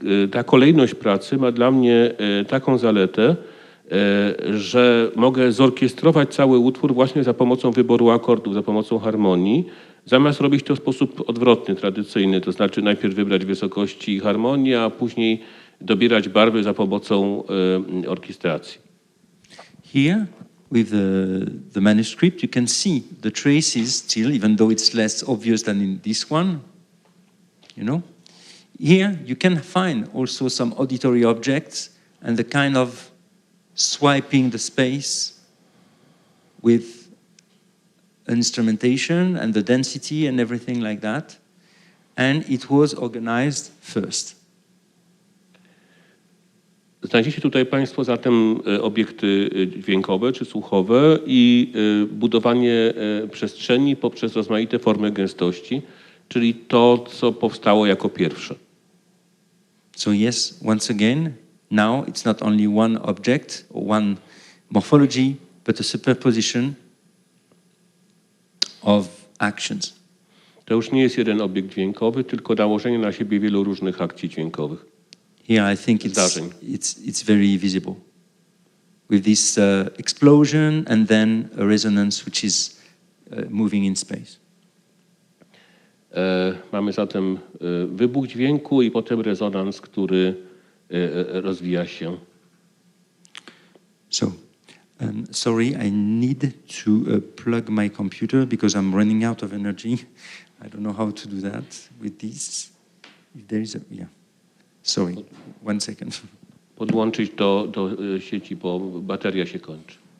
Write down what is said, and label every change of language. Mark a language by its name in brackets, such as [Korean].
[Polish] Ta kolejność pracy ma dla mnie taką zaletę, że mogę zorkiestrować cały utwór właśnie za pomocą wyboru akordów, za pomocą harmonii, zamiast robić to w sposób odwrotny, tradycyjny, to znaczy najpierw wybrać wysokości i harmonię, a później dobierać barwy za pomocą orkiestracji. [English] Here, with the manuscript, you can see the traces still, even though it's less obvious than in this one, you know. Here, you can find also some auditory objects and the kind of swiping the space with instrumentation and the density and everything like that. And it was organized first. [Polish] Znajdziecie tutaj Państwo zatem obiekty dźwiękowe czy słuchowe i budowanie przestrzeni poprzez rozmaite formy gęstości, czyli to, co powstało jako pierwsze. [English] So yes, once again, now it's not only one object or one morphology, but a superposition of actions. [Polish] To już nie jest jeden obiekt dźwiękowy, tylko nałożenie na siebie wielu różnych akcji dźwiękowych. [English] Here I think it's very visible. With this explosion and then a resonance which is moving in space. [Polish] Mamy zatem wybuch dźwięku i potem rezonans, który rozwija się. [English] So, sorry, I need to plug my computer because I'm running out of energy. I don't know how to do that with this. If there is yeah. Sorry, 1 second. [Polish] Podłączyć do sieci, bo bateria się kończy.